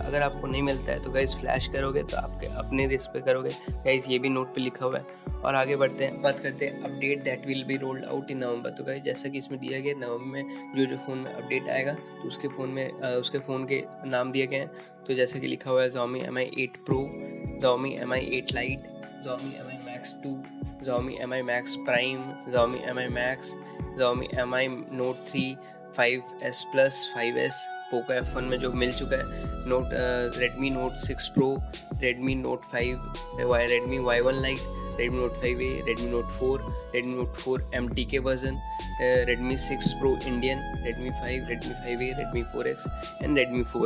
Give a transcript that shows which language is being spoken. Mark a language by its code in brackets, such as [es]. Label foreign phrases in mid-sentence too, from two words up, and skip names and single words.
[hi] अगर आपको नहीं मिलता है तो गाइस फ्लैश करोगे तो आपके अपने रिस्क पे करोगे। गाइस ये भी नोट पे लिखा हुआ है। और आगे बढ़ते हैं, बात करते हैं [en] update that will be rolled out in November. [hi] तो गाइस जैसा कि इसमें दिया गया नवंबर में जो फ़ोन में अपडेट आएगा तो उसके फ़ोन के नाम दिए गए हैं। तो जैसे कि लिखा हुआ है Xiaomi Mi 8 Pro, Xiaomi Mi 8 Lite, Xiaomi Mi Max 2, Xiaomi Mi Max Prime, Xiaomi Mi Max, Xiaomi Mi Note 3, 5S Plus, 5S। Poco F1 में जो मिल चुका है Redmi Note 6 Pro, Redmi Note 5, Redmi Y1 Lite, Redmi Note 5A, Redmi Note 4, Redmi Note 4 MTK वर्जन, Redmi 6 Pro Indian, Redmi 5, Redmi 5A, Redmi 4X एंड Redmi 4A।